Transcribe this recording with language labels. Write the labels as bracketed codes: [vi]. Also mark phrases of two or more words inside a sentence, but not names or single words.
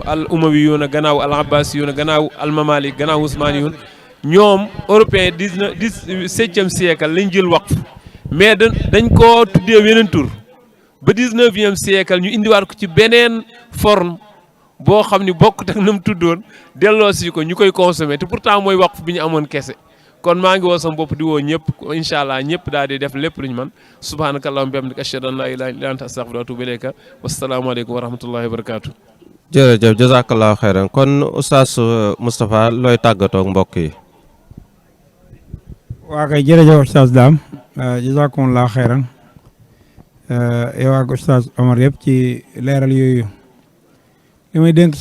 [wo] al umawi yuuna gannaaw al abbasi yuuna gannaaw al mamalik gannaaw Usmaani yuun ñoom européen 17e siècle lañ jël waqf mais dañ koo tuddee weneen tur ba 19e siècle ñu indiwaat ko ci beneen forme boo xam ni bokkut ak na mu tuddoon delloo si ko ñu koy consommer te pourtant mooy waqf bi ñu amoon kese kon maa ngi woo sama bopp di woo ñëpp [ar] إن شاء الله [wo] ñëpp daal di def lépp lu ñu mën [ar] سبحانك اللهم وبحمدك أشهد أن لا إله إلا أنت أستغفرك وأتوب إليك والسلام عليكم ورحمة الله وبركاته. [wo] jërëjëf [ar] جزاك الله خيرا [wo] kon oustaz Moustapha looy tàggatoo ak mbokk yi. waa kay jërëjëf oustaz Dame [ar] جزاكم الله خيرا [wo] yow ak oustaz Omar yëpp ci leeral yooyu li may dénk